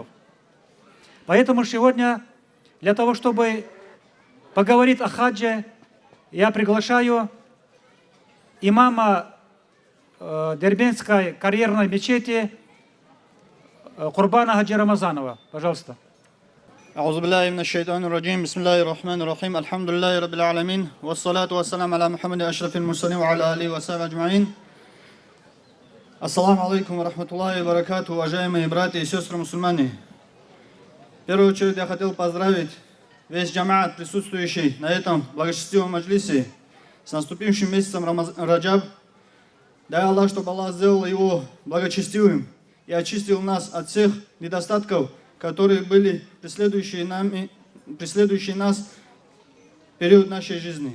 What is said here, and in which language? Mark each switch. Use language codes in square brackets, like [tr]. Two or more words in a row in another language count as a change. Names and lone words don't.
[ru] Поэтому сегодня, для того, чтобы поговорить о хадже, я приглашаю имама Дербентской карьерной мечети Курбана Хаджи Рамазанова. Пожалуйста. [ar] أعوذ بالله من الشيطان الرجيم بسم الله الرحمن الرحيم الحمد لله رب العالمين والصلاة والسلام على محمد أشرف المرسلين وعلى آله وصحبه أجمعين. السلام عليكم ورحمة الله وبركاته, [ru] уважаемые братья и сестры мусульмане. В первую очередь я хотел поздравить весь джамаат, присутствующий на этом благочестивом маджлисе, с наступившим месяцем Раджаб. Дай Аллах, чтобы Аллах сделал его благочестивым и очистил нас от всех недостатков, которые были преследующие нас в период нашей жизни.